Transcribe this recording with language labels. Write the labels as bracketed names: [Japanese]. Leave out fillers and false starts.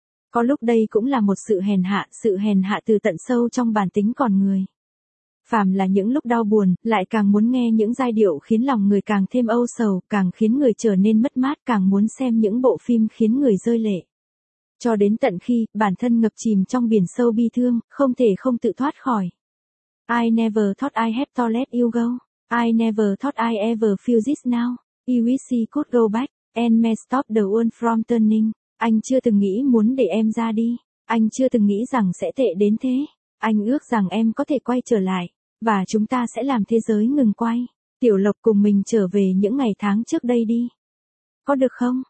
[Vietnamese] Có lúc đây cũng là một sự hèn hạ từ tận sâu trong bản tính con người. Phàm là những lúc đau buồn, lại càng muốn nghe những giai điệu khiến lòng người càng thêm âu sầu, càng khiến người trở nên mất mát, càng muốn xem những bộ phim khiến người rơi lệ. Cho đến tận khi, bản thân ngập chìm trong biển sâu bi thương, không thể không tự thoát khỏi. [English] I never thought I had to let you go. I never thought I ever feel this now. I wish I could go back, and may stop the world from turning. [Vietnamese] Anh chưa từng nghĩ muốn để em ra đi. Anh chưa từng nghĩ rằng sẽ tệ đến thế. anh ước rằng em có thể quay trở lại, và chúng ta sẽ làm thế giới ngừng quay. Tiểu Lộc cùng mình trở về những ngày tháng trước đây đi. Có được không?